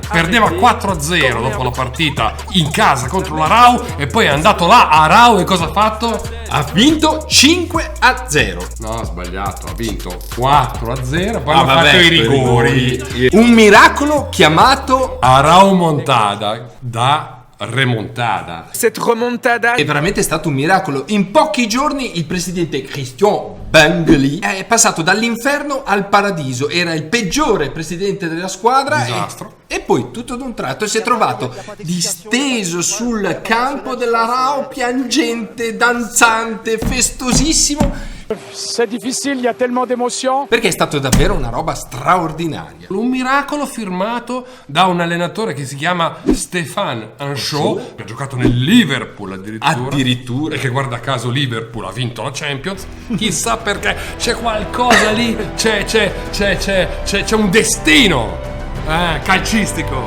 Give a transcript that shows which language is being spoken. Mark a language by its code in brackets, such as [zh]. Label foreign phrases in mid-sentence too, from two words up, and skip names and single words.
[it] Perdeva 4-0 dopo la partita in casa contro la Rau e poi è andato là a Rau e cosa ha fatto? Ha vinto 5-0. No, sbagliato, ha vinto 4-0, poi hanno fatto i rigori. Un miracolo chiamato A Rau Montada da remontada. [fr] Cette remontada [it] è veramente stato un miracolo. In pochi giorni il presidente Christian Bengeli è passato dall'inferno al paradiso. Era il peggiore presidente della squadra. Disastro. E poi tutto d'un tratto si è trovato disteso sul campo della Rao, piangente, danzante, festosissimo. [fr] c'est difficile, il y a tellement d'émotions. [it] Perché è stato davvero una roba straordinaria. Un miracolo firmato da un allenatore che si chiama Stéphane Anchaud, che ha giocato nel Liverpool addirittura, e che guarda caso Liverpool ha vinto la Champions. Chissà perché, c'è qualcosa lì, c'è un destino calcistico.